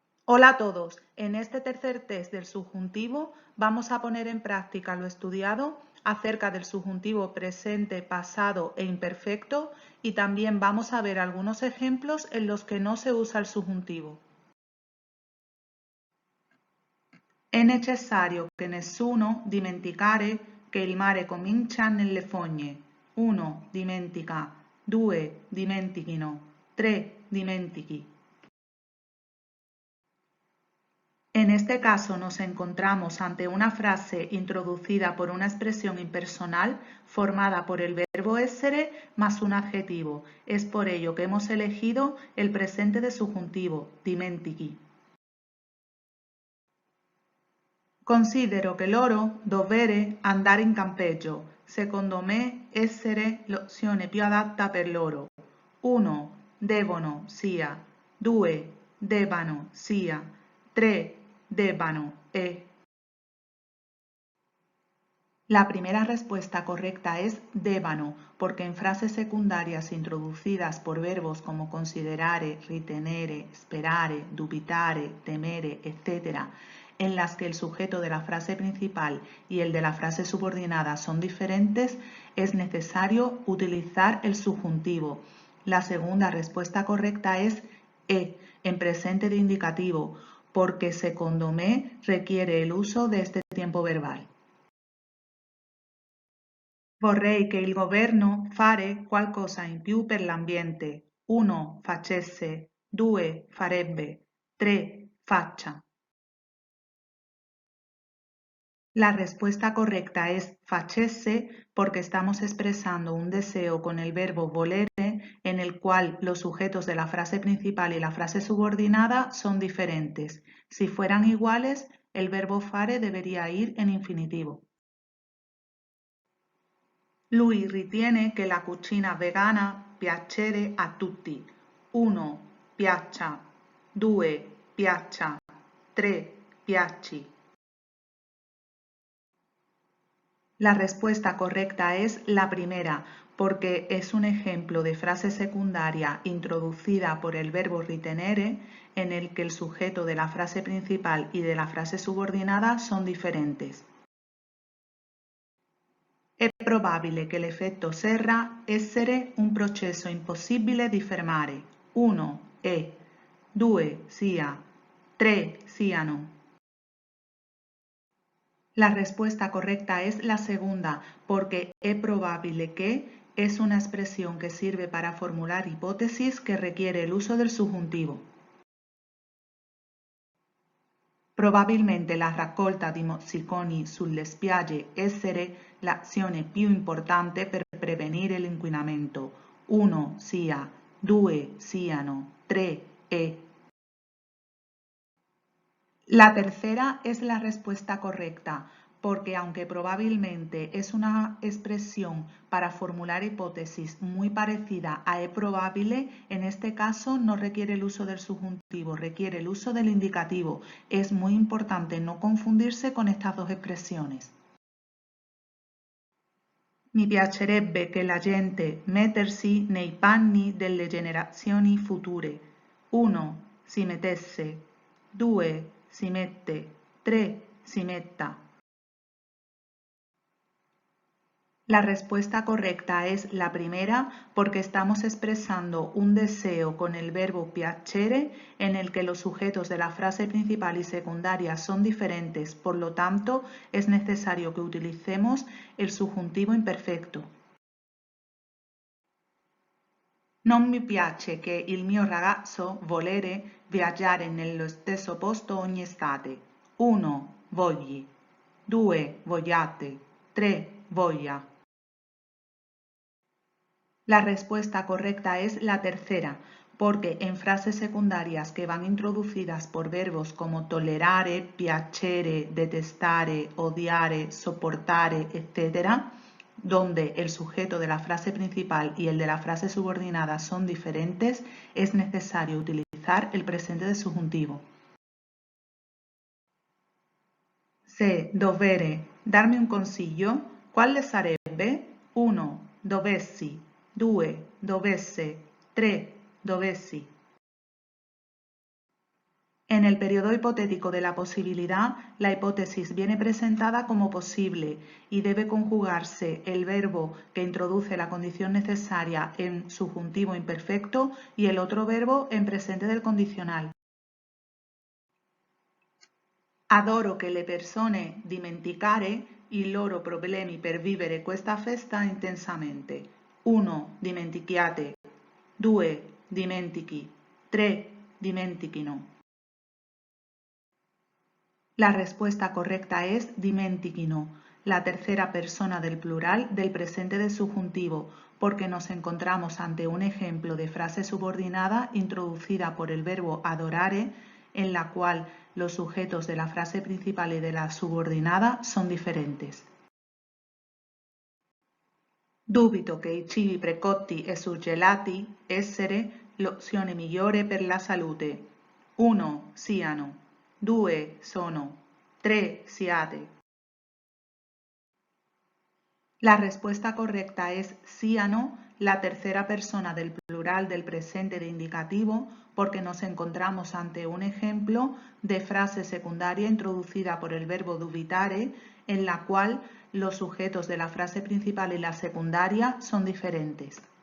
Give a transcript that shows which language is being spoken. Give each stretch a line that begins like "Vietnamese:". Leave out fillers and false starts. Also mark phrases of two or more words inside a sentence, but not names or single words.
Spanish: Hola a todos, en este tercer test del subjuntivo vamos a poner en práctica lo estudiado acerca del subjuntivo presente, pasado e imperfecto y también vamos a ver algunos ejemplos en los que no se usa el subjuntivo.
Italian: È necessario che nessuno dimenticare che il mare comincia nelle fogne. 1. Dimentica. 2. Dimentichino. 3. Dimentichi.
Spanish: En este caso nos encontramos ante una frase introducida por una expresión impersonal formada por el verbo essere más un adjetivo. Es por ello que hemos elegido el presente de subjuntivo, dimentichi.
Italian: Considero che loro dovere andare in campeggio. Secondo me essere l'opzione più adatta per loro. 1. Devono, sia. 2. Debbano, sia. 3. Debbano, e.
Spanish: La primera respuesta correcta es debbano, porque en frases secundarias introducidas por verbos como
Italian: considerare, ritenere, sperare, dubitare, temere,
Spanish: etc., en las que el sujeto de la frase principal y el de la frase subordinada son diferentes, es necesario utilizar el subjuntivo. La segunda respuesta correcta es e, en presente de indicativo, porque
Italian: secondo me
Spanish: requiere el uso de este tiempo verbal.
Italian: Vorrei che il governo fare qualcosa in più per l'ambiente. 1. Facesse. 2. Farebbe. 3. Faccia.
Spanish: La respuesta correcta es facesse porque estamos expresando un deseo con el verbo volere en el cual los sujetos de la frase principal y la frase subordinada son diferentes. Si fueran iguales, el verbo fare debería ir en infinitivo.
Italian: Lui ritiene che la cucina vegana piacere a tutti. 1. Piaccia. 2. Piaccia. 3. Piacci.
Spanish: La respuesta correcta es la primera, porque es un ejemplo de frase secundaria introducida por el verbo ritenere, en el que el sujeto de la frase principal y de la frase subordinada son diferentes.
Italian: È probabile che l'effetto serra essere un processo impossibile di fermare. 1. È. 2. Sia. 3. Siano.
Spanish: La respuesta correcta es la segunda, porque
Italian: è probabile
Spanish: que es una expresión que sirve para formular hipótesis que requiere el uso del subjuntivo.
Italian: Probabilmente la raccolta di mozziconi sulle spiagge essere l'azione più importante per prevenire l'inquinamento. 1. Sia. 2. Siano. 3. E.
Spanish: La tercera es la respuesta correcta, porque aunque probablemente es una expresión para formular hipótesis muy parecida a
Italian: è probabile,
Spanish: en este caso no requiere el uso del subjuntivo, requiere el uso del indicativo. Es muy importante no confundirse con estas dos expresiones.
Italian: Mi piacerebbe che la gente mettersi nei panni delle generazioni future. 1. Si mettesse. 2. Si mette. 3. Si metta.
Spanish: La respuesta correcta es la primera porque estamos expresando un deseo con el verbo piacere en el que los sujetos de la frase principal y secundaria son diferentes, por lo tanto es necesario que utilicemos el subjuntivo imperfecto.
Italian: Non mi piace che il mio ragazzo volere viaggiare nello stesso posto ogni estate. 1. Vogli. 2. Vogliate. 3. Voglia.
Spanish: La respuesta correcta es la tercera, porque en frases secundarias que van introducidas por verbos como
Italian: tolerare, piacere, detestare, odiare, soportare,
Spanish: etc., donde el sujeto de la frase principal y el de la frase subordinada son diferentes, es necesario utilizar el presente de subjuntivo.
Italian: Se dovere, darme un consiglio, quale sarebbe? 1. Dovessi. 2. Dovesse. 3. Dovessi.
Spanish: È En el periodo hipotético de la posibilidad, la hipótesis viene presentada como posible y debe conjugarse el verbo que introduce la condición necesaria en subjuntivo imperfecto y el otro verbo en presente del condicional.
Italian: Adoro che le persone dimenticare i loro problemi per vivere questa festa intensamente. 1. Dimentichiate. 2. Dimentichi. 3. Dimentichino.
Spanish: La respuesta correcta es dimentichino, la tercera persona del plural del presente del subjuntivo, porque nos encontramos ante un ejemplo de frase subordinada introducida por el verbo adorare, en la cual los sujetos de la frase principal y de la subordinada son diferentes.
Italian: Dubito che i cibi precotti e surgelati essere l'opzione migliore per la salute. 1. Siano. 2. Sono. 3. Siate.
Spanish: La respuesta correcta es siano, la tercera persona del plural del presente de indicativo, porque nos encontramos ante un ejemplo de frase secundaria introducida por el verbo dubitare, en la cual los sujetos de la frase principal y la secundaria son diferentes.